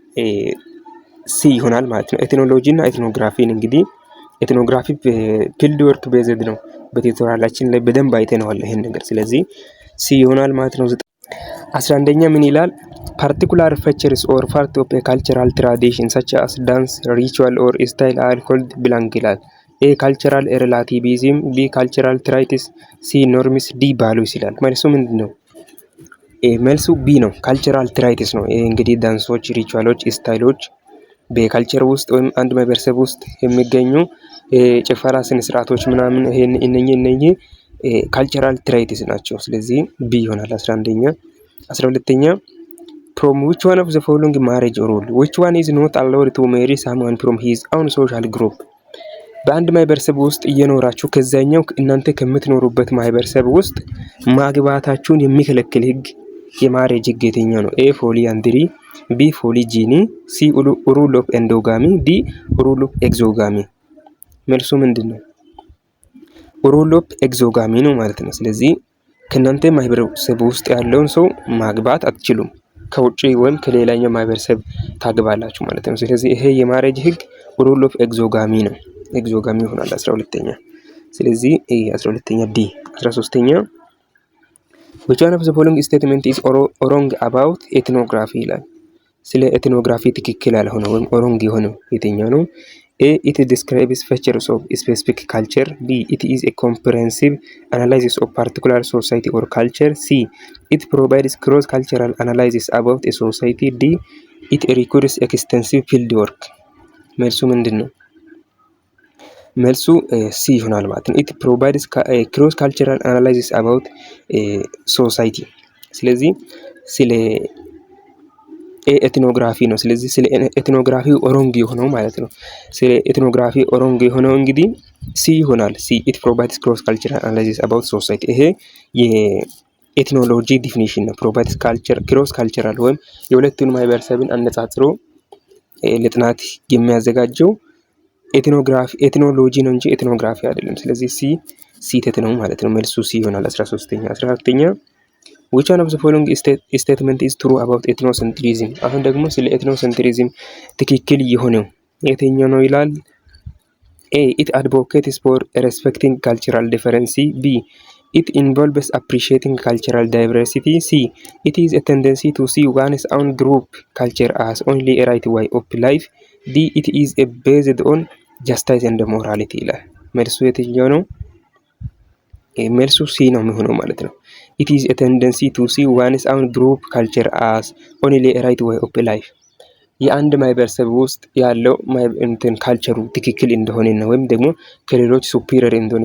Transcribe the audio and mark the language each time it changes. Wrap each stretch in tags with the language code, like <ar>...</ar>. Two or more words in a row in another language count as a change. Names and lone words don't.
<am>ሲ ይሆናል ማለት ነው። ኤትኖሎጂ እና ኤትኖግራፊን እንግዲህ ኤትኖግራፊ</am> <en>field work based</en> <am>ነው። በቲዩቶሪያላችን ላይ በደንብ አይተነዋል ይሄን ነገር። ስለዚህ ሲ ይሆናል ማለት ነው። 11ኛ ምን ይላል?</am> <en>particular features or part of a cultural tradition such as dance, ritual or style are called blank</en> <am>ይላል።</am> <en>A cultural relativism፣ B cultural traits፣ C norms፣ D values</en> <am>ይላል። መልሱ ምንድን ነው? መልሱ ቢ ነው።</am> <en>cultural traits</en> <am>ነው። ይሄ እንግዲህ ዳንሶች፣ ሪቹዋሎች፣ ስታይሎች በካልቸር ውስጥ ወይም አንድ ማህበረሰብ ውስጥ የሚገኙ ጭፈራ ስነ ስርዓቶች ምናምን እነኚህ</am> <en>cultural traits</en> <am>ናቸው። ስለዚህ ቢ ይሆናል 11ኛ። 12ኛ</am> <en>from which one of the following marriage rule which one is not allowed to marry someone from his own social group?</en> <am>በአንድ ማህበረሰብ ውስጥ እየኖራችሁ ከዛኛው እናንተ ከምትኖሩበት ማህበረሰብ ውስጥ ማግባታችሁን የሚከለክል ህግ የማሬጅ ህግ የትኛው ነው? ኤ ፖሊአንድሪ፣ ቢ ፖሊጂኒ፣ ሲ</am> <en>rule of endogamy፣</en> <am>ዲ</am> <en>rule of exogamy።</en> <am>መልሱ ምንድን ነው?</am> <en>rule of exogamy</en> <am>ነው ማለት ነው። ስለዚህ ከእናንተ ማህበረሰብ ውስጥ ያለውን ሰው ማግባት አትችሉም፣ ከውጪ ወይም ከሌላኛው ማህበረሰብ ታግባላችሁ ማለት ነው። ስለዚህ ይሄ የማሬጅ ህግ</am> <en>rule of exogamy</en> <am>ነው። ኤግዞጋሚ ይሆናል 12ኛ። ስለዚህ 12ኛ ዲ። 13ኛ</am> <en>which one of the following statement is wrong about ethnography</en> <am>ይላል። ስለ ኤትኖግራፊ ትክክል ያልሆነ ወይም wrong የሆነው የትኛው ነው?</am> <en>A it describes features of specific culture፣ B it is a comprehensive analysis of particular society or culture፣ C it provides cross cultural analysis about a society፣ D it requires extensive field work።</en> <am>መልሱ ምንድን ነው? መልሱ ሲ ይሆናል ማለት ነው።</am> <en>it provides cross cultural analysis about society።</en> <am>ስለዚህ ስለ ኤትኖግራፊ ነው። ስለዚህ ስለ ኤትኖግራፊ ኦሮንግ የሆነው ማለት ነው። ስለ ኤትኖግራፊ ኦሮንግ የሆነው እንግዲህ ሲ ይሆናል። ሲ</am> <en>it provides cross cultural analysis about society።</en> <am>ይሄ የኤትኖሎጂ ዲፊኒሽን ነው።</am> <en>provides cross cultural</en> <am>ወይም የሁለቱን ማህበረሰብን አነጻጽሮ ለጥናት የሚያዘጋጀው ኤትኖሎጂ ነው እንጂ ኤትኖግራፊ አይደለም። ስለዚህ ሲ ቴት ነው ማለት ነው። መልሱ ሲ ይሆናል። 13ኛ 14ኛ</am> <en>which one of the following statement is true about ethnocentrism?</en> <am>አሁን ደግሞ ስለ ኤትኖሴንትሪዝም ትክክል የሆነው የትኛው ነው ይላል። A.</am> <en>It advocates for respecting cultural difference. B. It involves appreciating cultural diversity. C. It is a tendency to see one's own group culture as only a right way of life. D. It is a based on justice and morality</en> <am>ይላል። መልሱ የትኛው ነው? መልሱ ሲ ነው የሚሆነው ማለት ነው።</am> <en>It is a tendency to see one's own group culture as only a right way of life.</en> <am>የአንድ ማህበረሰብ ውስጥ ያለው ካልቸሩ ትክክል እንደሆነ ነው ወይም ደግሞ ከሌሎች ሱፒሪየር እንደሆነ</am>